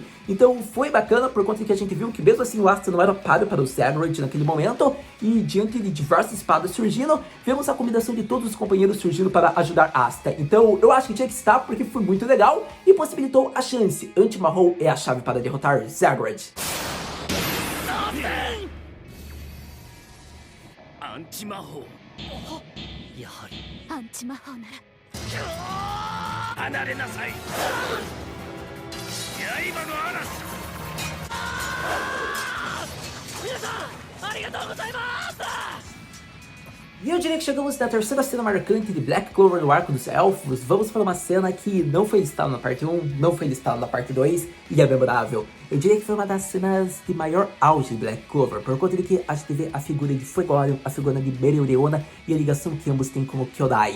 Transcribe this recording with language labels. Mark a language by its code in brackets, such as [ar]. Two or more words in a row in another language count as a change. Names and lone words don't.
[pt] Então foi bacana por conta de que a gente viu que mesmo assim o Asta não era páreo para o Zagreus naquele momento, e diante de diversas espadas surgindo, vemos a combinação de todos os companheiros surgindo para ajudar Asta. Então eu acho que tinha que estar porque foi muito legal e possibilitou a chance. Anti-Mahou é a chave para derrotar Zagreus. Anti-Mahou. [ja] やはりアンチ魔法なら離れなさい。刃の嵐。皆さんありがとうございます。 [pt] E eu diria que chegamos na terceira cena marcante de Black Clover no arco dos elfos. Vamos para uma cena que não foi listada na parte 1, não foi listada na parte 2 e é memorável. Eu diria que foi uma das cenas de maior auge de Black Clover, por conta de que a gente vê a figura de Fuegorion, a figura de Mereoreona e a ligação que ambos têm como Kyodai.